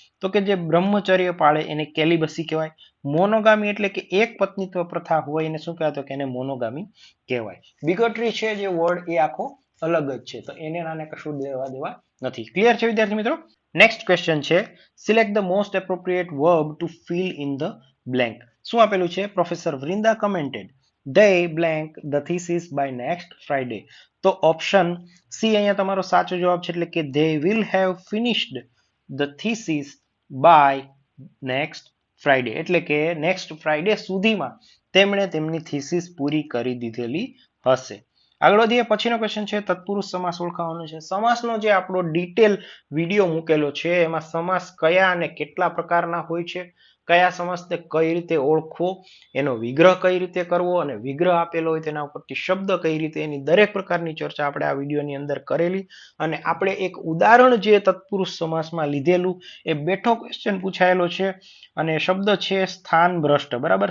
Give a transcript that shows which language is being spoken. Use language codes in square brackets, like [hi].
[gu] તો કે જે બ્રહ્મચર્ય પાળે એને કેલિબસી કહેવાય. મોનોગામી એટલે કે એક પત્નીત્વ પ્રથા હોય એને શું કહેવાય? તો કે એને મોનોગામી કહેવાય. બિગોટરી છે જે વર્ડ એ આખો અલગ જ છે તો એને નાને કશું દેવા નથી. ક્લિયર છે વિદ્યાર્થી મિત્રો? [en] Next question છે select the most appropriate verb to fill in the blank. [gu] શું આપેલું છે? [en] Professor Vrinda commented they blank the thesis by next Friday. [gu] તો ઓપ્શન સી અહીંયા તમારો સાચો જવાબ છે એટલે કે [en] they will have finished the thesis by next Friday [gu] એટલે કે નેક્સ્ટ ફ્રાઈડે સુધીમાં તેમણે તેમની થીસીસ પૂરી કરી દીધેલી હશે. આગળ વધીએ પછીનો ક્વેશ્ચન છે તત્પુરુષ સમાસ ઓળખાવાનો છે. સમાસનો જે આપણો ડિટેલ વિડીયો મૂકેલો છે એમાં સમાસ કયા અને કેટલા પ્રકારના હોય છે, કયા સમાસને કઈ રીતે ઓળખવો, એનો વિગ્રહ કઈ રીતે કરવો અને વિગ્રહ આપેલો હોય તેના ઉપરથી શબ્દ કઈ રીતે, એની દરેક પ્રકારની ચર્ચા આપણે આ વિડીયોની અંદર કરેલી અને આપણે એક ઉદાહરણ જે તત્પુરુષ સમાસમાં લીધેલું એ બેઠો ક્વેશ્ચન પૂછાયેલો છે અને શબ્દ છે સ્થાન ભ્રષ્ટ. બરાબર.